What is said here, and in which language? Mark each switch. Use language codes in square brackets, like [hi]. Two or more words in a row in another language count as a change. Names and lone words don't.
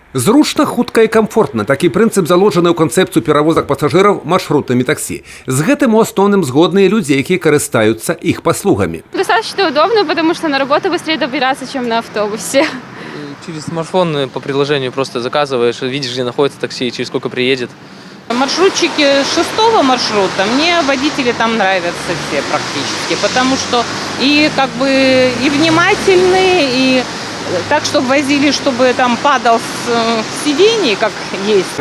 [be] Зручна, хутка і камфортна. Такі прынцып заложаны ў канцэпцыю перавозак пасажыраў маршрутнымі таксі. З гэтым у асноўным згодныя людзі, якія карыстаюцца іх паслугамі. [ru] Достаточно удобно, потому что на работу быстрее добираться, чем на автобусе. Через смартфон по приложению просто заказываешь, видишь, где находится такси и через сколько приедет. Маршрутчики 6-го маршрута, мне водители там нравятся все практически, потому что и и внимательные, и так, чтобы возили, чтобы там падал с сидений, как есть.